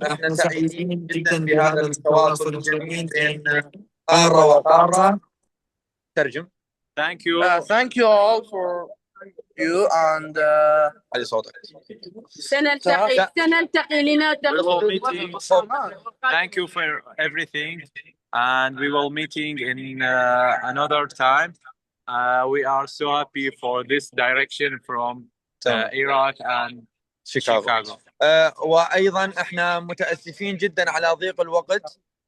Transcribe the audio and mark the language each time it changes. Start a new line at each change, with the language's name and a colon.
Arabic: احنا سعيدين جدا بهذا التواصل الجميل بين قارة وقارة. ترجم.
English: Thank you. Thank you all for you and
Arabic: علي صوتك. سنلتقي لنلتقي.
English: Thank you for everything, and we will meeting in another time. We are so happy for this direction from Iraq and Chicago.
Arabic: وأيضا احنا متأسفين جدا على ضيق الوقت.